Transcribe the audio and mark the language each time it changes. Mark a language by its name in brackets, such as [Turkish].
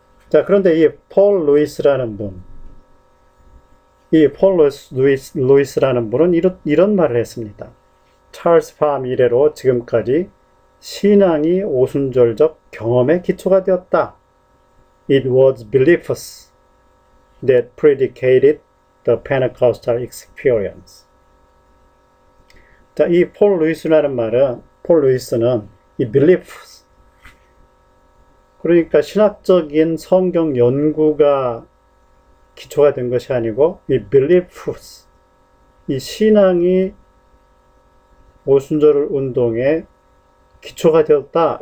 [Korean] 자, 그런데 이 폴 루이스라는 분, 이 폴 루이스라는 분은 이런 말을 했습니다. 찰스 팜 이래로 지금까지 신앙이 오순절적 경험의 기초가 되었다. [English] It was beliefs that predicated the Pentecostal experience. [Korean] 자, 이 폴 루이스는 이 beliefs, 그러니까 신학적인 성경 연구가 기초가 된 것이 아니고 이 beliefs, 이 신앙이 오순절 운동의 기초가 되었다.